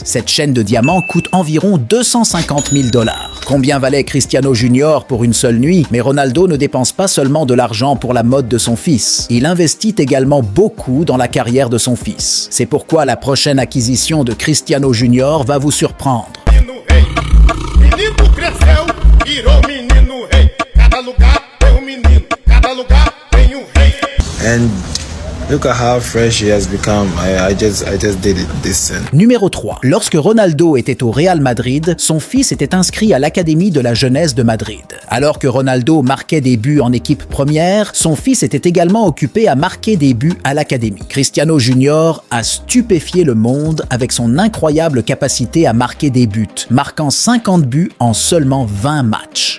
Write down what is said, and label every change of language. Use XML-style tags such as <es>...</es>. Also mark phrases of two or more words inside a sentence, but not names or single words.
<fr>Cette chaîne de diamants coûte environ 250 000 $. Combien valait Cristiano Junior pour une seule nuit? Mais Ronaldo ne dépense pas seulement de l'argent pour la mode de son fils. Il investit également beaucoup dans la carrière de son fils. C'est pourquoi la prochaine acquisition de Cristiano Junior va vous surprendre.</fr> <pt>Menino cresceu, virou menino rei. Cada lugar tem menino, cada lugar tem rei.</pt> <en>And look at how fresh he has become. I just did this.</en> <fr>Numéro 3. Lorsque Ronaldo était au Real Madrid, son fils était inscrit à l'Académie de la jeunesse de Madrid. Alors que Ronaldo marquait des buts en équipe première, son fils était également occupé à marquer des buts à l'Académie. Cristiano Junior a stupéfié le monde avec son incroyable capacité à marquer des buts, marquant 50 buts en seulement 20 matchs.</fr>